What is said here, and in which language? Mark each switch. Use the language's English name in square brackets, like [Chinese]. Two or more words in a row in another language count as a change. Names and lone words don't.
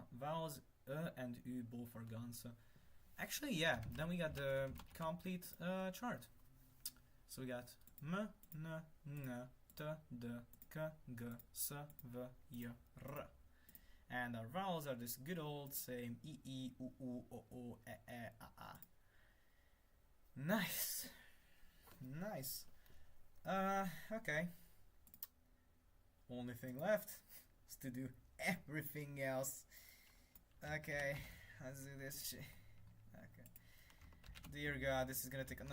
[English] Vowels and U both are gone, so actually, yeah, then we got the complete chart. So we got M, N, N, T, D, K, G, S, V, Y, R. And our vowels are this good old same E, E, U, U, O, O, E, E, A, A. Nice. Nice. Okay. Only thing left is to do everything else. Okay, let's do this shit. Okay. Dear God, this is gonna take.